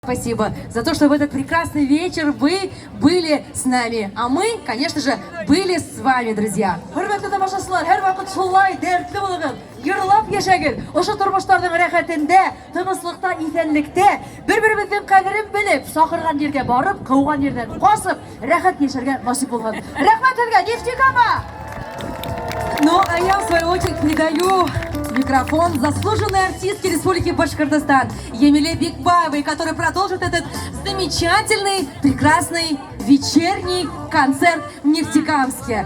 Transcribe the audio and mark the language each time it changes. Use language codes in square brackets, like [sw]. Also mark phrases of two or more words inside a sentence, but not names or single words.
[ru] Спасибо за то, что в этот прекрасный вечер вы были с нами. А мы, конечно же, были с вами, друзья. [ba] Hürmetli тамашачылар, һәр вакыт шулай дәртле булыгыз, йырлап яшәгез. Ошо тормыштарның рәхәтендә, тынычлыкта, исәнлектә, бер-беребезнең кадерен белеп, сахырган җиргә барып, кыуган җирдән касып, рәхәт яшәргә насип булган. Рәхмәт сезгә, Нефтекама! [ru] Ну, а я, в свою очередь, передаю микрофон заслуженной артистке Республики Башкортостан Емеле Бекбаевой, которая продолжит этот замечательный, прекрасный вечерний концерт в Нефтекамске.